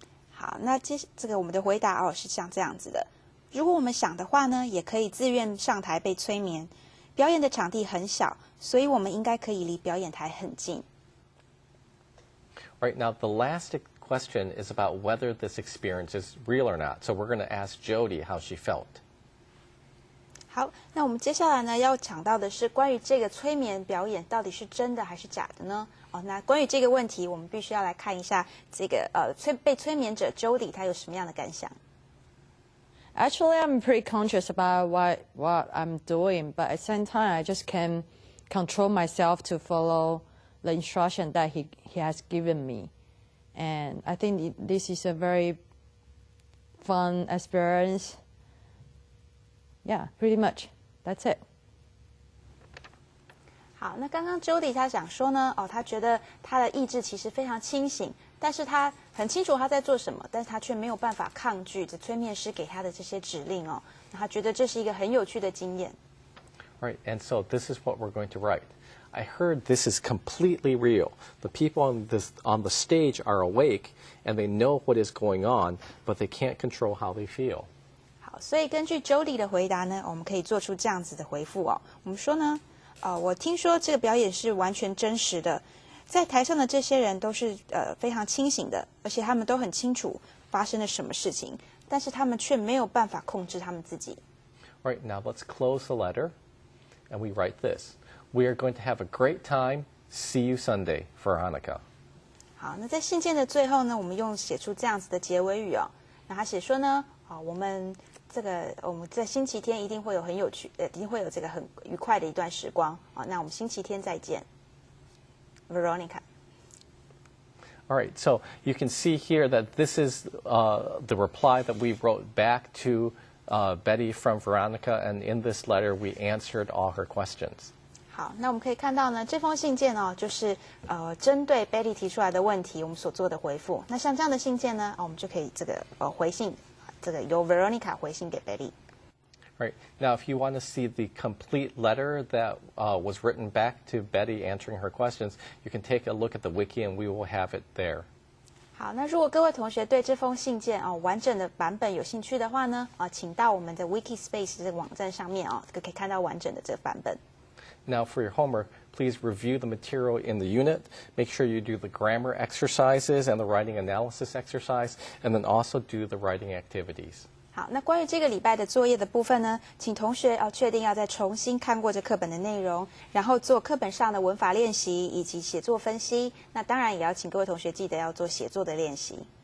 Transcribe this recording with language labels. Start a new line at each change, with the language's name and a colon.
Chinese: 好，那这个我们的回答是像这样子的。如果我们想的话呢，也可以自愿上台被催眠。表演的场地很小，所以我们应该可以离表演台很近。
English: Right, now the last question is about whether this experience is real or not. So we're going to ask Jody how she felt.
Chinese: 好，那我们接下来呢要讲到的是关于这个催眠表演到底是真的还是假的呢？那关于这个问题，我们必须要来看一下这个被催眠者 Jody 他有什么样的感想。
English: Actually, I'm pretty conscious about what I'm doing, but at the same time, I just can't control myself to follow the instruction that he has given me. And I think this is a very fun experience. Yeah, pretty much. That's it.
Chinese: 好，那刚刚 Jody 他想说呢，他觉得他的意志其实非常清醒，但是他很清楚他在做什么，但是他却没有办法抗拒这催眠师给他的这些指令哦。那他觉得这是一个很有趣的经验。
English: Right, and so this is what we're going to write. I heard this is completely real. The people on the stage are awake and they know what is going on, but they can't control how they feel.
Chinese: 好，所以根据 Jody 的回答呢，我们可以做出这样子的回复哦。我们说呢，我听说这个表演是完全真实的，在台上的这些人都是非常清醒的，而且他们都很清楚发生了什么事情，但是他们却没有办法控制他们自己。
English: Right, now let's close the letter and we write this. We are going to have a great time. See you Sunday, Veronica.
Chinese: 好，那在信件的最后呢，我们用写出这样子的结尾语哦。那他写说呢，我们在星期天一定会有很有趣，一定会有这个很愉快的一段时光啊。那我们星期天再见 ，Veronica.
English: All right, so you can see here that this is the reply that we wrote back to Betty from Veronica, and in this letter we answered all her questions.
Chinese: 好，那我们可以看到呢，这封信件哦，就是针对 Betty 提出来的问题，我们所做的回复。那像这样的信件呢，我们就可以这个回信，这个由 Veronica 回信给 Betty。
English: Right, now if you want to see the complete letter that was written back to Betty answering her questions, you can take a look at the wiki and we will have it there.
Chinese: 好，那如果各位同学对这封信件完整的版本有兴趣的话呢，请到我们的 Wikispace 这个网站上面这个可以看到完整的这个版本。
English: Now for your homework, please review the material in the unit. Make sure you do the grammar exercises and the writing analysis exercise, and then also do the writing activities.
Chinese: 好，那关于这个礼拜的作业的部分呢，请同学确定要再重新看过这课本的内容，然后做课本上的文法练习以及写作分析。那当然也要请各位同学记得要做写作的练习。